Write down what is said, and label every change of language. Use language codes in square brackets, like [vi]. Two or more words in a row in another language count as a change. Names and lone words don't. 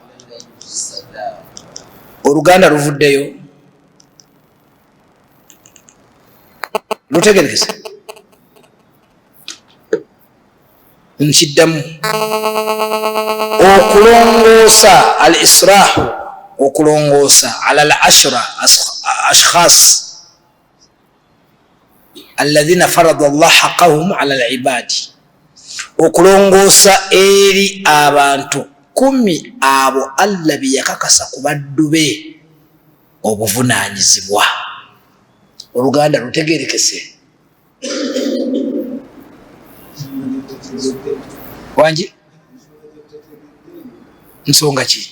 [lg] Oluganda luvuddeyo lutegerekese? Nkiddamu, okulongoosa [ar] الإصلاح, [lg] okulongoosa [ar] على العشرة أشخاص الذين فرض الله حقهم على العباد, [lg] okulongoosa eri abantu 10 abo Allah bye yakakasa ku baddu be obuvunaanyizibwa. Oluganda lutegeerekese wangi nsonga ki?